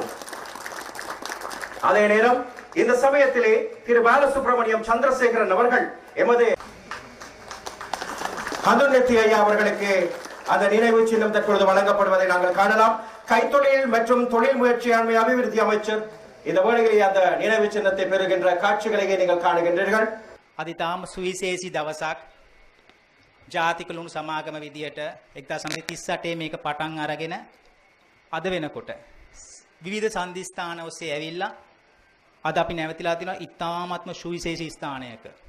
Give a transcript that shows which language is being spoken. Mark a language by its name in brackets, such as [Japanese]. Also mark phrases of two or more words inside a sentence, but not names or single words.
[Tamil] அதே நேரம் இந்த சமயத்திலே திரு பாலசுப்ரமணியம் சந்திரசேகரன் அவர்கள் எமது ஹந்துநெத்தி ஐயா அவர்களுக்கு அந்த நினைவு சின்னம் தற்பொழுது வழங்கப்படுவதை நாங்கள் காணலாம். கைத்தொழில் மற்றும் தொழில் முயற்சியாண்மை அபிவிருத்தி அமைச்சர் இந்த வேளையிலே அந்த நினைவு சின்னத்தை பெறுகின்ற காட்சிகளையே நீங்கள் காணுகின்றீர்கள். [Sinhala] අදිතාම සුවිශේෂී දවසක් ජාතික ලුණු සමාගම විදියට 1938 මේක පටන් අරගෙන අද වෙනකොට විවිධ සන්ධිස්ථාන ඔස්සේ ඇවිල්ලා අද අපි නැවතිලා තිනවා ඉතාමත්ම සුවිශේෂී ස්ථානයක.